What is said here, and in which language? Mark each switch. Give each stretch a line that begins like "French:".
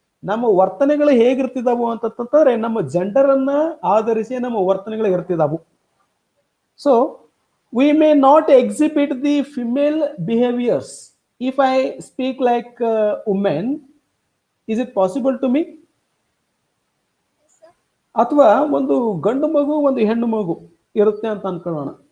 Kannada: ನಮ್ಮ ವರ್ತನೆಗಳು ಹೇಗಿರ್ತಿದಾವು ಅಂತಂದ್ರೆ ನಮ್ಮ ಜೆಂಡರನ್ನ ಆಧರಿಸಿ ನಮ್ಮ ವರ್ತನೆಗಳು ಇರ್ತಿದಾವು.
English: So we may not exhibit the female behaviors. If I speak like woman, is it possible to me?
Kannada: ಅಥವಾ ಒಂದು ಗಂಡು ಮಗು ಒಂದು ಹೆಣ್ಣು ಮಗು ಇರುತ್ತೆ ಅಂತ ಅನ್ಕೊಳ್ಳೋಣ.